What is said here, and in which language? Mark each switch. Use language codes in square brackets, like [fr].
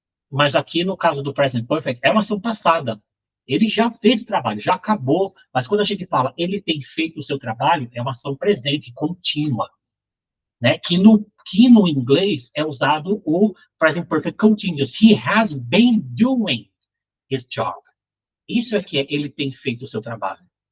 [pt] Mas aqui, no caso do present perfect, é uma ação passada. Ele já fez o trabalho, já acabou. Mas quando a gente fala ele tem feito o seu trabalho, é uma ação presente, contínua. Né? Que no inglês é usado o present perfect continuous. [en] He has been doing his job. [pt] Isso é que ele tem feito o seu trabalho.